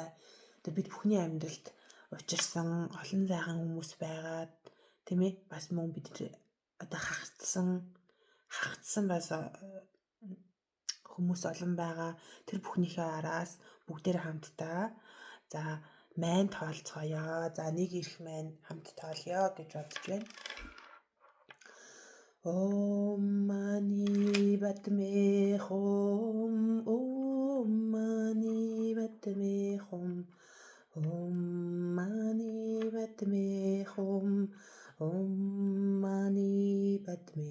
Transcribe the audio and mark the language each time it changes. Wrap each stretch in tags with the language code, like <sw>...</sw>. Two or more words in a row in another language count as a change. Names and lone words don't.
<mn>Одоо бид бүхний амьдралд учирсан олон сайхан хүмүүс байгаад тийм ээ бас мөн бид одоо хагцсан бас хүмүүс олон байгаа. Тэр бүхнийхээ араас бүгдээр хамтдаа за майн тоолцгоё. За нэг ирэх майн хамт тоолё гэж бодож байна.</mn> <sa>Om mani padme hum, Om mani padme hum, Om mani padme hum, Om mani padme</sa>